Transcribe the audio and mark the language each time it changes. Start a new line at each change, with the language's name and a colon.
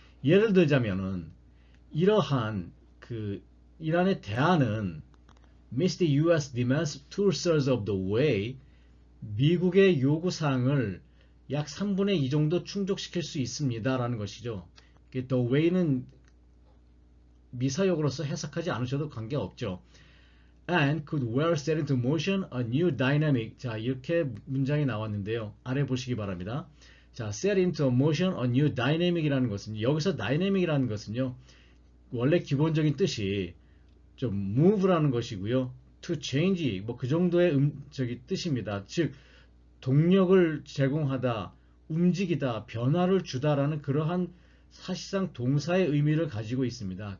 Korean: 예를 들자면은 이러한 그 이란의 대안은
English: meets the U.S. demands two-thirds of the way,
Korean: 미국의 요구사항을 약 3분의 2 정도 충족시킬 수 있습니다. 라는 것이죠. the way는 미사역으로서 해석하지 않으셔도 관계없죠.
English: and could well set into motion a new dynamic.
Korean: 자, 이렇게 문장이 나왔는데요. 아래 보시기 바랍니다. 자,
English: set into motion a new dynamic
Korean: 이라는 것은, 여기서 dynamic 이라는 것은요, 원래 기본적인 뜻이 좀 move라는 것이고요.
English: to change,
Korean: 뭐 그 정도의 뜻입니다. 즉, 동력을 제공하다, 움직이다, 변화를 주다라는 그러한 사실상 동사의 의미를 가지고 있습니다.